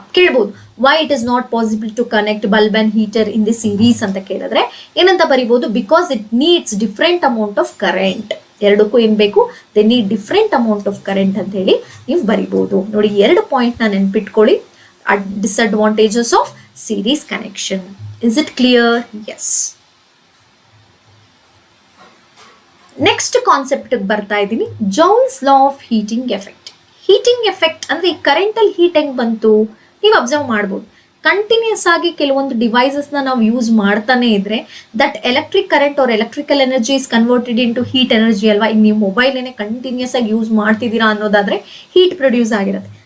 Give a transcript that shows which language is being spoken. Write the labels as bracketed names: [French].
[Kannada] ಕೇಳ್ಬೋದು, [English] why it is not possible to connect bulb and heater in the series [Kannada] ಅಂತ ಕೇಳಿದ್ರೆ ಏನಂತ ಬರಿಬಹುದು, [English] Because it needs different amount of current. [Kannada] ಎರಡಕ್ಕೂ ಏನ್ ಬೇಕು, [English] they need different amount of current [Kannada] ಅಂತ ಹೇಳಿ ನೀವು ಬರಿಬಹುದು. ನೋಡಿ, 2 ಪಾಯಿಂಟ್ ನ ನೆನ್ಪಿಟ್ಕೊಳ್ಳಿ, [English] disadvantages of series connection. Is it clear? Yes. Next concept [Kannada] ಬರ್ತಾ ಇದ್ದೀನಿ, [English] Joule's law of heating effect. [Kannada] Heating effect ಅಂದ್ರೆ ಈ ಕರೆಂಟ್ ಅಲ್ಲಿ ಹೀಟ್ ಹೆಂಗ್ ಬಂತು ನೀವು ಅಬ್ಸರ್ವ್ ಮಾಡ್ಬೋದು. ಕಂಟಿನ್ಯೂಸ್ ಆಗಿ ಕೆಲವೊಂದು ಡಿವೈಸಸ್ ನಾವು ಯೂಸ್ ಮಾಡ್ತಾನೆ ಇದ್ರೆ [English] That electric current or electrical energy is converted into heat energy ಅಲ್ವಾ. [Kannada] ಈಗ ನೀವು ಮೊಬೈಲ್ ಕಂಟಿನ್ಯೂಸ್ ಆಗಿ ಯೂಸ್ ಮಾಡ್ತಿದ್ದೀರಾ ಅನ್ನೋದಾದ್ರೆ ಹೀಟ್ ಪ್ರೊಡ್ಯೂಸ್ ಆಗಿರುತ್ತೆ.